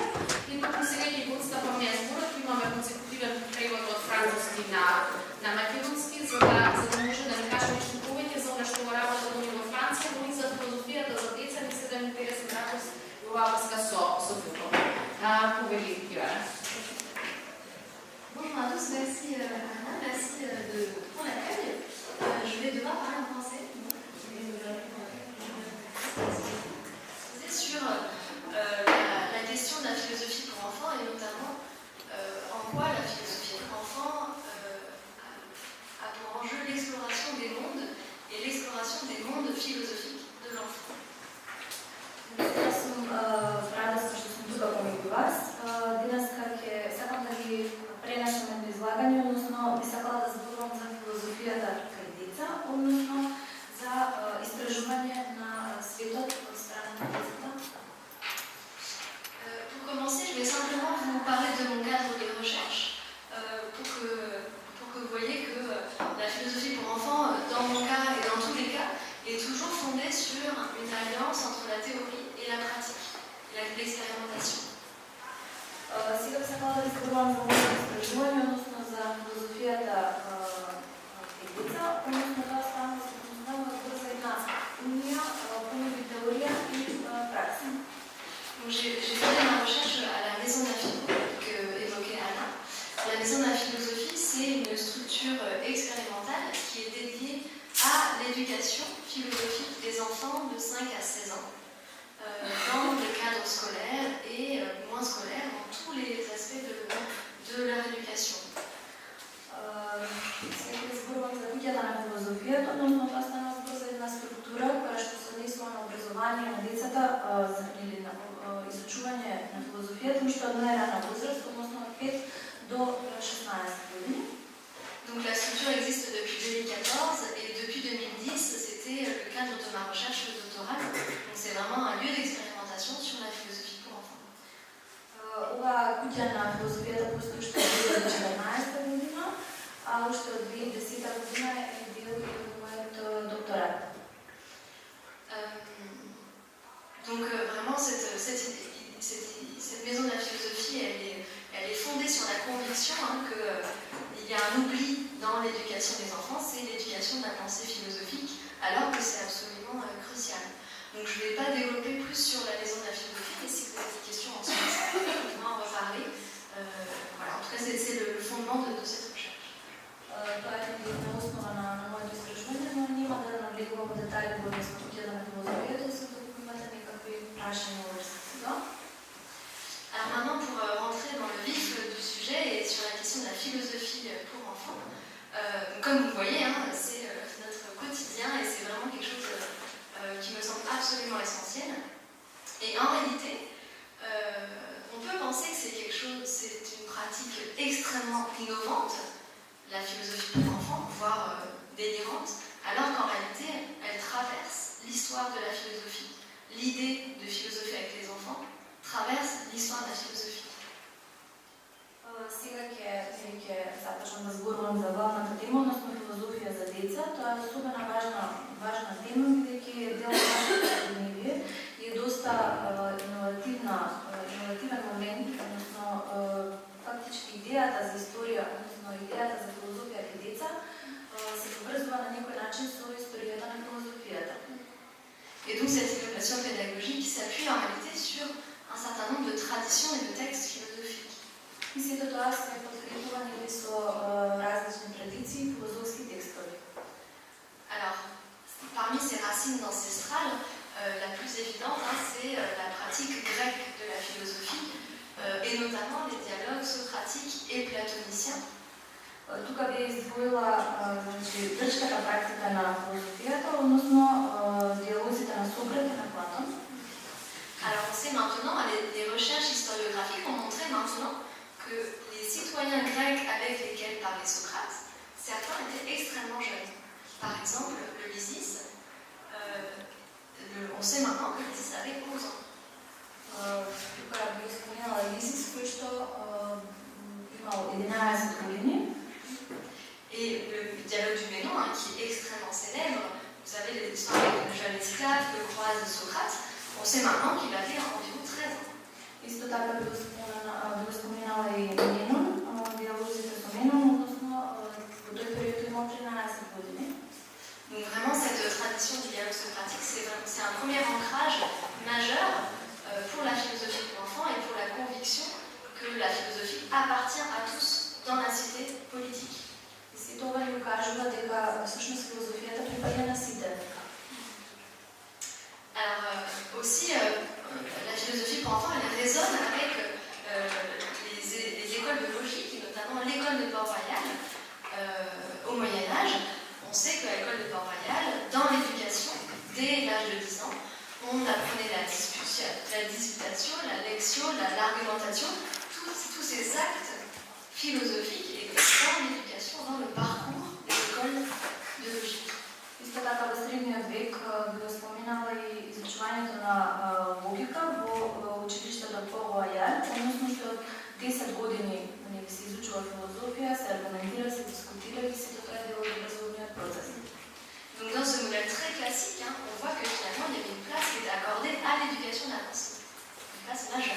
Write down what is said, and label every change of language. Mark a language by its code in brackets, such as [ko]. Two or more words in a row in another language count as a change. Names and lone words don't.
[mk] И туку сега ќе го отстапаме зборот, имаме консекутивен превод од француски на македонски, за да може да ни каже нешто повеќе за она што го работат они во Франција, но и за филозофијата за деца, ни се да интересен ракурс и оваа врска со филмот. Повели, Јоана. [fr] Bonjour à tous, merci Anna, merci pour l'accueil. Je vais devoir parler en français. C'est sur la question de la philosophie pour enfants et notamment en quoi la philosophie pour enfants a pour enjeu l'exploration des mondes et l'exploration des mondes philosophiques de l'enfant. [mk] Аз съм радостна што сум тука помеѓу вас. Денеска ќе сакам да ви пренесам едно излагање, односно би сакала да зборувам за филозофијата кај деца, односно за истражување на светот од страна на децата. [fr] Pour commencer, je vais simplement vous parler de mon cadre de recherche pour que vous voyez que la philosophie pour enfants, dans mon cas et dans tous les cas, est toujours fondée sur une alliance entre la théorie et la pratique, l'expérimentation. [mk] Сега би сакала да ви зборувам за моето истражување, односно за филозофијата кај деца, односно тоа стана се основава врз една унија помеѓу теорија и пракса. [fr] J'ai fait ma recherche à la Maison de la Philo que évoquait Anna. La Maison de la Philosophie, c'est une structure expérimentale qui est dédiée à l'éducation philosophique des enfants de 5 à 16 ans, dans le cadre scolaire et moins scolaire, dans tous les aspects de leur éducation. [mk] Сега ќе зборувам за куќата на филозофијата, односно тоа стана збор за една структура која што се однесува на образование на децата или на изучување на филозофијата уште од најрана возраст, односно од 5 до 16 години. [fr] Donc la structure existe depuis 2014 et depuis 2010, c'était le cadre de ma recherche doctorale. Donc c'est vraiment un lieu d'expérimentation sur la philosophie pour enfants. [mk] Оваа куќа на филозофијата постои уште од 2014 година, а уште од 2010 година е бил и мојот докторат. [fr] Donc vraiment cette maison de la philosophie, elle est fondée sur la conviction qu'il y a un oubli dans l'éducation des enfants, c'est l'éducation de la pensée philosophique, alors que c'est absolument crucial. Donc je ne vais pas développer plus sur la maison de la philosophie, mais si vous avez des questions ensuite, on pourra en reparler. Voilà, en tout cas c'est le fondement de cette recherche. [mk] Тоа е една основа на моето истражување, но нема да навлегувам во детали во куќата на филозофијата, за да имате некакви прашања во врска со тоа. [fr] Alors maintenant, pour rentrer dans le vif du sujet et sur la question de la philosophie pour enfants, comme vous voyez, c'est notre quotidien et c'est vraiment quelque chose qui me semble absolument essentiel. Et en réalité, on peut penser que c'est une pratique extrêmement innovante, la philosophie pour enfants, voire délirante, alors qu'en réalité, elle traverse l'histoire de la philosophie. L'idée de philosophie avec les enfants traverse l'histoire de la philosophie. [mk] Сега ќе започнам да зборувам за главната тема, односно филозофија за деца. Тоа е особено важна тема, бидејќи е дел од нашето ежедневие и е доста иновативен момент, односно фактички идејата за историја, односно идејата за филозофија кај деца се поврзува на некој начин со историјата на филозофијата. [fr] Et donc cette conception pédagogique qui s'appuie en réalité sur un certain nombre de traditions et de textes philosophiques. [mk] И сето тоа се подкрепувани со различни традиции и филозофски текстови. [fr] Alors, parmi ces racines ancestrales, la plus évidente, c'est la pratique grecque de la philosophie, et notamment les dialogues socratiques et platoniciens. [mk] Тука би издвоила грчката практика на филозофијата, односно диалозите на Сократ и на Платон. [fr] Alors on sait maintenant, les recherches historiographiques ont montré maintenant que les citoyens grecs avec lesquels parlait Socrate, certains étaient extrêmement jeunes. Par exemple, le Lysis, on sait maintenant que Lysis avait 11 ans. [mk] Тука би спомнала Лизис, кој што имал 11 години. [fr] Et le dialogue du Ménon, qui est extrêmement célèbre, vous savez, l'histoire avec le jeune esclave, le croise de Socrate, on sait maintenant qu'il avait environ 13 ans. [mk] Исто така би спомнала и Менон, диалозите со Менон, односно во тој период имал 13 години. [fr] Donc vraiment, cette tradition du dialogue socratique, c'est un premier ancrage majeur pour la philosophie de l'enfant et pour la conviction que la philosophie appartient à tous dans la cité politique. [mk] И тоа ни кажува дека всушност филозофијата припаѓа на сите. [fr] Alors aussi, la philosophie pour enfants, elle résonne avec les écoles de logique, et notamment l'école de Port-Royal au Moyen-Âge. On sait qu'à l'école de Port-Royal, dans l'éducation, dès l'âge de 10 ans, on apprenait la disputation, la lectio, l'argumentation, tous ces actes philosophiques et dans l'éducation, dans le parcours des écoles de logique. [mk] Исто така во средниот век би го споминала и изучувањето на логика во училиштето Пort-Royal, односно што од 10 години се изучува филозофија, се аргументира, се дискутира и сето тоа е дел од образовниот процес. [fr] Donc dans ce modèle très classique, on voit que finalement il y avait une place qui était accordée à l'éducation d'avance, une place majeure.